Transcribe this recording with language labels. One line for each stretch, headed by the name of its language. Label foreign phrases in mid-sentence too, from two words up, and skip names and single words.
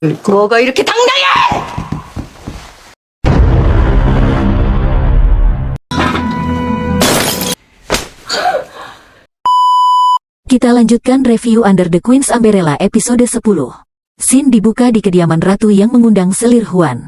Korean: 그러니까. 뭐가 이렇게 당당해!
Indonesian: Kita lanjutkan review Under the Queen's Umbrella episode 10. Scene dibuka di kediaman Ratu yang mengundang Selir Huan.